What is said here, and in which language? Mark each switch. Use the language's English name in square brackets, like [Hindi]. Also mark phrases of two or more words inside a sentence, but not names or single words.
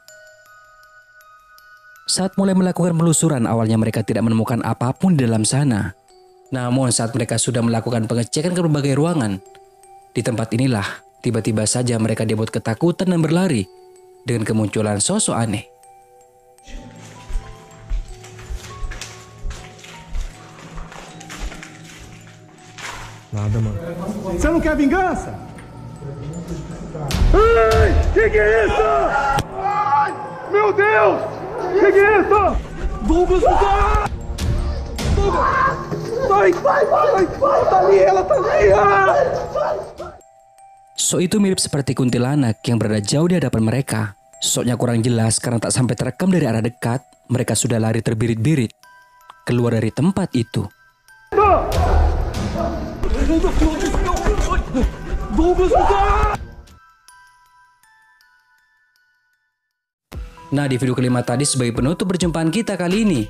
[Indonesian] Saat mulai melakukan penelusuran, awalnya mereka tidak menemukan apapun di dalam sana. Namun saat mereka sudah melakukan pengecekan ke berbagai ruangan, di tempat inilah tiba-tiba saja mereka dibuat ketakutan dan berlari dengan kemunculan sosok aneh. [Portuguese] Nada, mano. Você não quer vingança? Ai, que é isso? Ai, meu Deus! Que é isso? Douglas, Douglas! Vai! Ela tá ali! [Indonesian] Sosok itu mirip seperti kuntilanak yang berada jauh di hadapan mereka. Sosoknya kurang jelas karena tak sampai terekam dari arah dekat. Mereka sudah lari terbirit-birit keluar dari tempat itu. Nah, di video kelima tadi sebagai penutup perjumpaan kita kali ini.